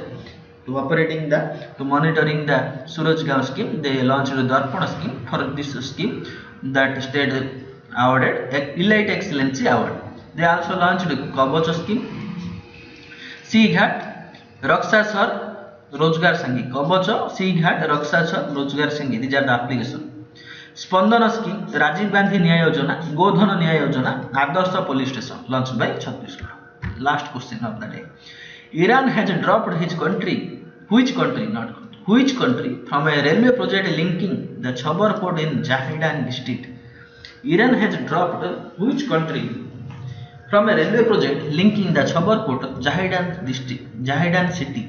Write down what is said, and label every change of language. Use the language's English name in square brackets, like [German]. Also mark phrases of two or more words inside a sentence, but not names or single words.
[English] To monitoring the Surajgaon scheme, they launched the Darpan scheme. For this scheme, that state awarded Elite Excellency Award. They also launched Kabach scheme, Sea Ghat, Raksha Sarv, Rozgar Sangi. Kabach, Sea Ghat, Raksha Sarv, Rozgar Sangi. These are the application. Spandana scheme, Rajiv Gandhi Nyaya Yojana, Godhan Nyaya Yojana, Adarsh police station launched by Chhattisgarh. Last question of the day. Iran has dropped his country. Which country? Not country. Which country from a railway project linking the Chabar port in Jahidan district? Iran has dropped which country from a railway project linking the Chabar port, Jahidan district, Jahidan city.